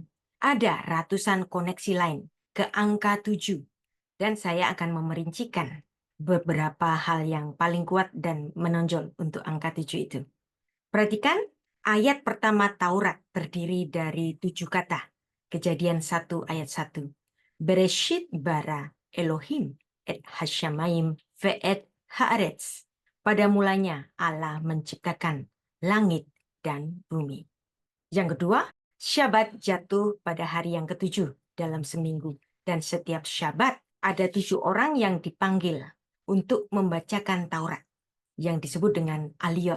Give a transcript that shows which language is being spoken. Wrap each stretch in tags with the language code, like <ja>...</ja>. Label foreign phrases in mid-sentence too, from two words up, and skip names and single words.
<id>Ada ratusan koneksi lain ke angka 7, dan saya akan memerincikan beberapa hal yang paling kuat dan menonjol untuk angka 7 itu. Perhatikan, ayat pertama Taurat terdiri dari 7 kata. Kejadian 1 ayat 1.</id> <he>בראשית ברא אלהים את השמים ואת הארץ.</he> <id>Pada mulanya Allah menciptakan langit dan bumi. Yang kedua, Syabat jatuh pada hari yang ke-7 dalam seminggu. Dan setiap Syabat ada 7 orang yang dipanggil untuk membacakan Taurat, yang disebut dengan Aliyot.</id>